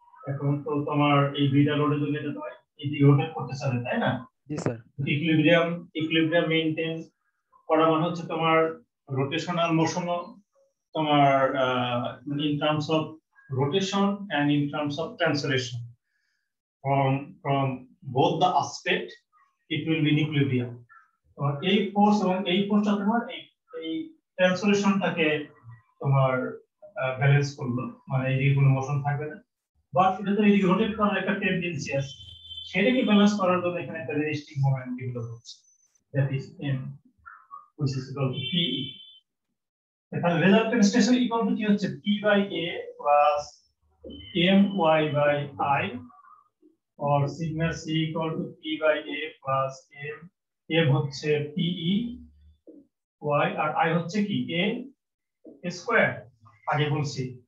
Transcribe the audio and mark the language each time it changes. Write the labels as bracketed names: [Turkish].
[Bangla] এখন তো তোমার এই দুইটা লোডের জন্য এটা তোমার এদিকে রোটেট করতে চাবে তাই না? জি স্যার। ইকুইলিব্রিয়াম মেইনটেইন করা মানে হচ্ছে তোমার রোটেশনাল মোশনও তোমার [English] in terms of rotation and in terms of translation from both the aspect it will be in equilibrium. [Bangla] তোমার এই ফোর্স এবং এই ফোর্সটা তোমার এই ট্রান্সলেশনটাকে তোমার ব্যালেন্স করলো, মানে এইদিকে কোনো মোশন থাকবে না, বাট এটা তো এইদিকে রোটেট করার একটা টেন্ডেন্সি আছে, সেটাকে ব্যালেন্স করার জন্য এখানে একটা রেজিস্টিং মোমেন্ট ডেভেলপ হচ্ছে, [English] That is m which is equal to PE। [Bangla] তাহলে রেজাল্টেন্ট স্ট্রেস ইকুয়াল টু কি হচ্ছে P by A plus my by I, or sigma C equal to P by A plus m হচ্ছে PE y আর I হচ্ছে কি A square আগে বলছি।